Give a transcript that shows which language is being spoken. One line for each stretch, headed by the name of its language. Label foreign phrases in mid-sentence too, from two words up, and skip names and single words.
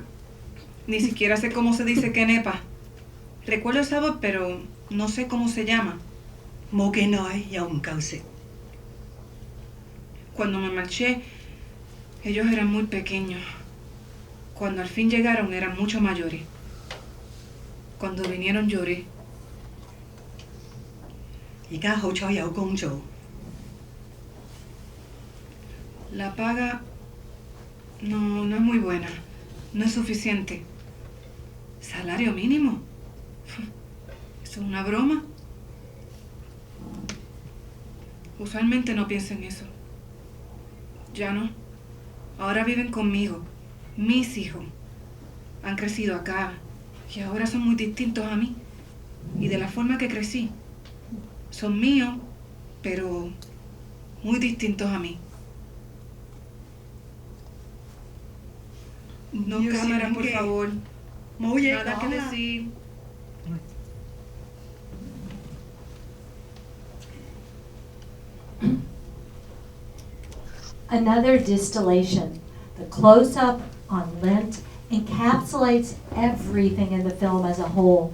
Spanish: Ni siquiera sé cómo se dice quenepa. Recuerdo el sabor, pero no sé cómo se llama. Cuando me marché, ellos eran muy pequeños. Cuando al fin llegaron, eran mucho mayores. Cuando vinieron, lloré.
Cantonese: 而家好彩有工做。
Spanish: La paga no es muy buena, no es suficiente. Salario mínimo. ¿Eso es una broma? Usualmente no pienso en eso. Ya no. Ahora viven conmigo, mis hijos. Han crecido acá y ahora son muy distintos a mí y de la forma que crecí. Son míos, pero muy distintos a mí. No cámara, por favor. Nada que decir.
English: Another distillation. The close-up on lint encapsulates everything in the film as a whole.